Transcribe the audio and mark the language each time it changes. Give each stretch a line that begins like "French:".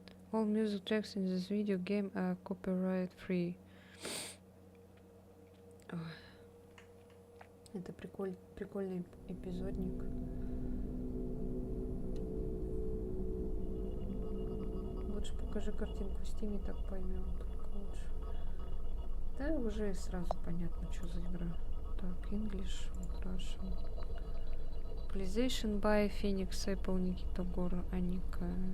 English: All music tracks in this video game are copyright free.
Russian: Ой. Это прикольный эпизодник. Лучше покажи картинку в Steam, так поймем. Только лучше. Да, уже сразу понятно, что за игра. Так, English, Russian. PlayStation by Phoenix, Apple, Никита Гора, Аника.